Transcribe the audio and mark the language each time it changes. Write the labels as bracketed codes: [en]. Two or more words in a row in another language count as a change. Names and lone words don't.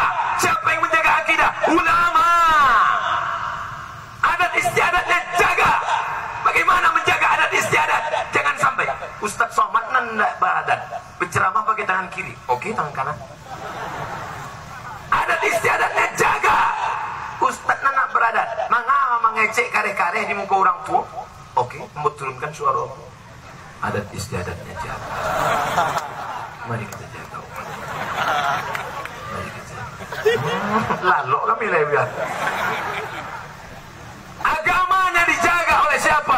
[id] Siapa yang menjaga akidah? Ulama. Adat istiadatnya jaga. Bagaimana menjaga adat istiadat? Jangan sampai Ustaz Somad nendak beradat, berceramah pakai tangan kiri, oke tangan kanan. Adat istiadatnya jaga. Ustaz nak beradat, [min] mengecek kareh-kareh [id] di muka orang tua. Oke, mau turunkan suara. Adat istiadatnya jaga. Mari kita jaga. Mari kita jaga. Lalu kami lewat. Agamanya dijaga oleh siapa?